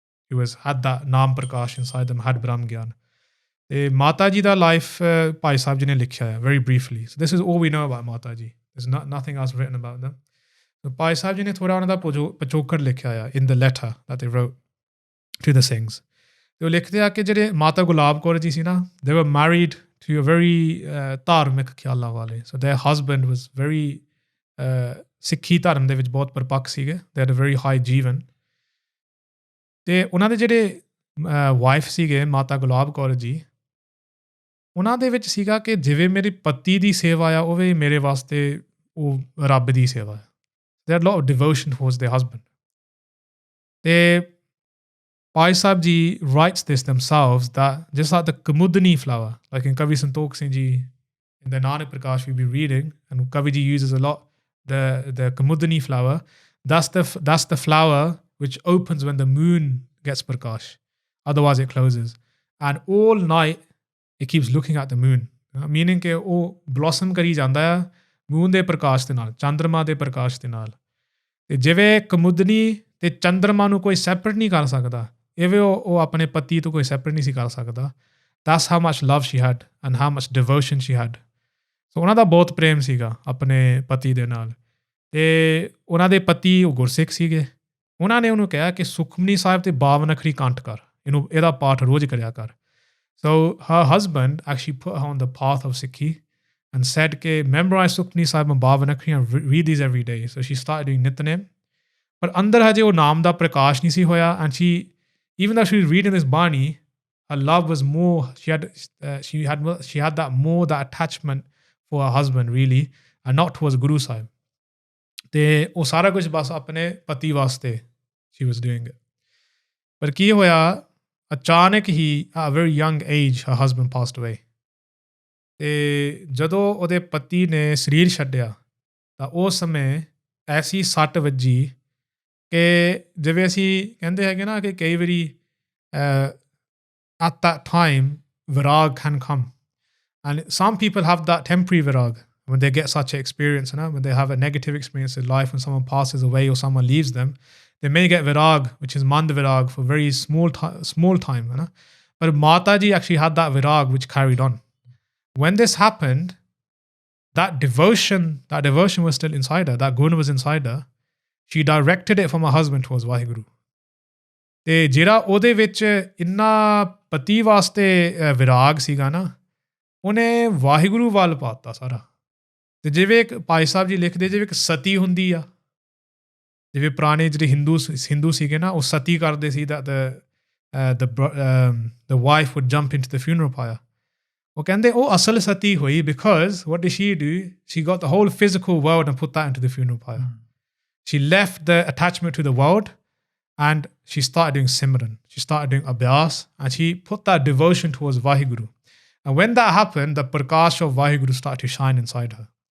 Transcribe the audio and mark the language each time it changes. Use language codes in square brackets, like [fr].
[en] He had that Naam Prakash inside them, had Brahm Gyan. The Mata Ji da life, Bhai Sahib Ji [pa] ne likhya hai, [en] very briefly. So this is all we know about Mata Ji. There's nothing else written about them. So Bhai Sahib Ji [pa] ne thoda ਉਹਨਾਂ ਦਾ ਪਚੋਕੜ ਲਿਖਿਆ ਆ [en] in the letter that they wrote to the Singhs. [pa] ਤੇ ਉਹ ਲਿਖਦੇ ਆ ਕਿ ਜਿਹੜੇ ਮਾਤਾ ਗੁਲਾਬ ਕੌਰ ਜੀ ਸੀ ਨਾ, [en] they were married to a very [pa] ਧਾਰਮਿਕ ਖਿਆਲਾਂ ਵਾਲੇ. [en] So their husband was very [pa] ਸਿੱਖੀ ਧਰਮ ਦੇ ਵਿੱਚ ਬਹੁਤ ਪਰਪੱਕ ਸੀਗੇ. [en] They had a very high ਜੀਵਨ. [pa] ਤੇ ਉਹਨਾਂ ਦੇ ਜਿਹੜੇ ਵਾਈਫ ਸੀਗੇ ਮਾਤਾ ਗੁਲਾਬ ਕੌਰ ਜੀ, ਉਹਨਾਂ ਦੇ ਵਿੱਚ ਸੀਗਾ ਕਿ ਜਿਵੇਂ ਮੇਰੇ ਪਤੀ ਦੀ ਸੇਵਾ ਆ, ਉਹ ਵੀ ਮੇਰੇ ਵਾਸਤੇ ਉਹ ਰੱਬ ਦੀ ਸੇਵਾ ਹੈ. [en] They had a lot of devotion towards their husband. ਤੇ Bhai Sahib Ji writes this themselves, that just like the Kamudani flower, like in Kavi Santokh Singh Ji, in the Nanak Prakash we'll be reading, and Kavi Ji uses a lot the Kamudani flower, that's the flower which opens when the moon gets prakash. Otherwise it closes. And all night it keeps looking at the moon. [pa] Meaning ਕਿ ਉਹ blossom ਕਰੀ ਜਾਂਦਾ ਆ moon ਦੇ ਪ੍ਰਕਾਸ਼ ਦੇ ਨਾਲ, ਚੰਦਰਮਾ ਦੇ ਪ੍ਰਕਾਸ਼ ਦੇ ਨਾਲ. ਤੇ ਜਿਵੇਂ ਕਮੁਦਨੀ ਤੇ ਚੰਦਰਮਾ ਨੂੰ ਕੋਈ ਸੈਪਰੇਟ ਨਹੀਂ ਕਰ ਸਕਦਾ, ਇਵੇਂ ਉਹ ਆਪਣੇ ਪਤੀ ਤੋਂ ਕੋਈ ਸੈਪਰੇਟ ਨਹੀਂ ਸੀ ਕਰ ਸਕਦਾ. [en] That's how much love she had and how much devotion she had. [pa] So ਉਹਨਾਂ ਦਾ ਬਹੁਤ ਪ੍ਰੇਮ ਸੀਗਾ ਆਪਣੇ ਪਤੀ ਦੇ ਨਾਲ. ਤੇ ਉਹਨਾਂ ਦੇ ਪਤੀ ਉਹ ਗੁਰਸਿੱਖ ਸੀਗੇ. ਉਹਨਾਂ ਨੇ ਉਹਨੂੰ ਕਿਹਾ ਕਿ ਸੁਖਮਨੀ ਸਾਹਿਬ ਤੇ 52 ਅੱਖਰੀ ਕੰਠ ਕਰ, ਇਹਦਾ ਪਾਠ ਰੋਜ਼ ਕਰਿਆ ਕਰ. [en] So her husband actually put her on the path of Sikhi and said ਕਿ memorize Sukhmani Sahib 52 Akhri and read these every day. So she started doing Nitnem. [pa] ਪਰ ਅੰਦਰ ਹਜੇ ਉਹ ਨਾਮ ਦਾ ਪ੍ਰਕਾਸ਼ ਨਹੀਂ ਸੀ ਹੋਇਆ. [en] And even though she was reading this Bani, her love was more, she had that attachment for her husband really, and not towards Guru Sahib. [pa] ਤੇ ਉਹ ਸਾਰਾ ਕੁਝ ਬਸ ਆਪਣੇ ਪਤੀ ਵਾਸਤੇ [en] she was doing it. [pa] ਪਰ ਕੀ ਹੋਇਆ, ਅਚਾਨਕ ਹੀ [en] at a very young age her husband passed away. [pa] ਤੇ ਜਦੋਂ ਉਹਦੇ ਪਤੀ ਨੇ ਸਰੀਰ ਛੱਡਿਆ ਤਾਂ ਉਸ ਸਮੇਂ ਐਸੀ ਸੱਟ ਵੱਜੀ ਕਿ ਜਿਵੇਂ ਅਸੀਂ ਕਹਿੰਦੇ ਹੈਗੇ ਨਾ ਕਿ ਕਈ ਵਾਰੀ [en] at that time virag can come, and some people have that temporary virag when they get such an experience, when they have a negative experience in life, when someone passes away or someone leaves them, they may get virag, which is mand virag, for very small time. But Mata Ji actually had that virag which carried on. When this happened, that devotion was still inside her, that gun was inside her. She directed it from her husband towards Vaheguru. [pa] ਤੇ ਜਿਹੜਾ ਉਹਦੇ ਵਿੱਚ ਇੰਨਾ ਪਤੀ ਵਾਸਤੇ ਵਿਰਾਗ ਸੀਗਾ ਨਾ, ਉਹਨੇ ਵਾਹਿਗੁਰੂ ਵੱਲ ਪਾਤਾ ਸਾਰਾ. ਤੇ ਜਿਵੇਂ ਇੱਕ ਭਾਈ ਸਾਹਿਬ ਜੀ ਲਿਖਦੇ, ਜਿਵੇਂ ਇੱਕ ਸਤੀ ਹੁੰਦੀ ਆ, ਜਿਵੇਂ ਪੁਰਾਣੇ ਜਿਹੜੇ ਹਿੰਦੂ ਸੀਗੇ ਨਾ, ਉਹ ਸਤੀ ਕਰਦੇ ਸੀ [en] that the wife would jump into the funeral pyre. [pa] ਉਹ ਕਹਿੰਦੇ ਉਹ ਅਸਲ ਸਤੀ ਹੋਈ [en] because what did she do? She got the whole physical world and put that into the funeral pyre. She left the attachment to the world and she started doing Simran. She started doing Abhyas and she put that devotion towards Vaheguru. And when that happened, the Prakash of Vaheguru started to shine inside her.